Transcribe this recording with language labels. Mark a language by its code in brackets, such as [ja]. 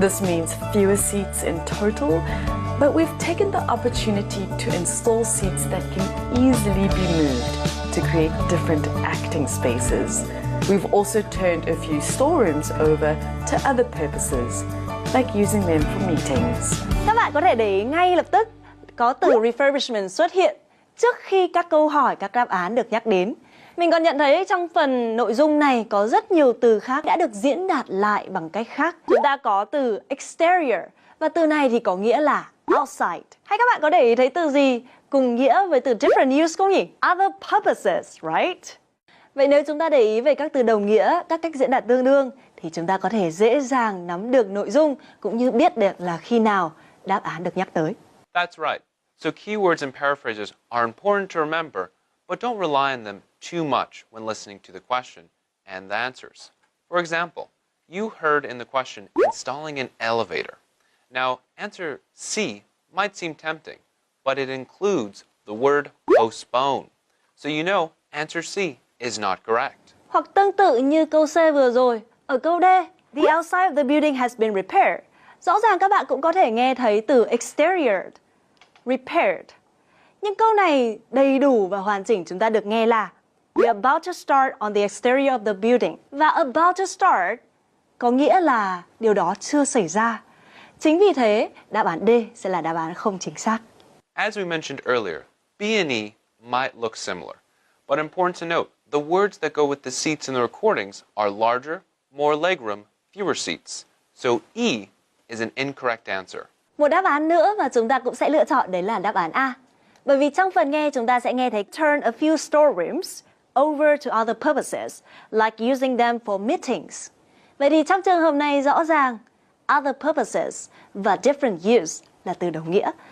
[en] This means fewer seats in total, but we've taken the opportunity to install seats that can easily be moved to create different acting spaces. We've also turned a few storerooms over to other purposes, like using them for meetings. [vi] Các bạn có thể để ý ngay lập tức có từ refurbishment xuất hiện trước khi các câu hỏi, các đáp án được nhắc đến. Mình còn nhận thấy trong phần nội dung này có rất nhiều từ khác đã được diễn đạt lại bằng cách khác. Chúng ta có từ exterior và từ này thì có nghĩa là outside. Hay các bạn có để ý thấy từ gì cùng nghĩa với từ [en] different use [vi] không nhỉ? [en] Other purposes, right? [vi] Vậy nếu chúng ta để ý về các từ đồng nghĩa, các cách diễn đạt tương đương thì chúng ta có thể dễ dàng nắm được nội dung cũng như biết được là khi nào đáp án được nhắc tới. [en] That's right. So keywords and paraphrases are important to remember, but don't rely on them too much when listening to the question and the answers. For example, you heard in the question installing an elevator. Now, answer C might seem tempting, but it includes the word postpone. So you know answer C is not correct. [vi] Hoặc tương tự như câu C vừa rồi, ở câu D, [en] the outside of the building has been repaired. [vi] Rõ ràng các bạn cũng có thể nghe thấy từ exterior, repaired. Nhưng câu này đầy đủ và hoàn chỉnh chúng ta được nghe là [en] we're about to start on the exterior of the building. [vi] Và [en] about to start [vi] có nghĩa là điều đó chưa xảy ra. Chính vì thế, đáp án D sẽ là đáp án không chính xác. [en] As we mentioned earlier, B and E might look similar, but important to note, the words that go with the seats in the recordings are larger, more legroom, fewer seats. So E is an incorrect answer. [vi] Một đáp án nữa mà chúng ta cũng sẽ lựa chọn đấy là đáp án A. Bởi vì trong phần nghe chúng ta sẽ nghe thấy [en] turn a few storerooms over to other purposes, like using them for meetings. [vi] Vậy thì trong trường hợp này rõ ràng [en] other purposes [vi] và [en] different use [vi] là từ đồng nghĩa.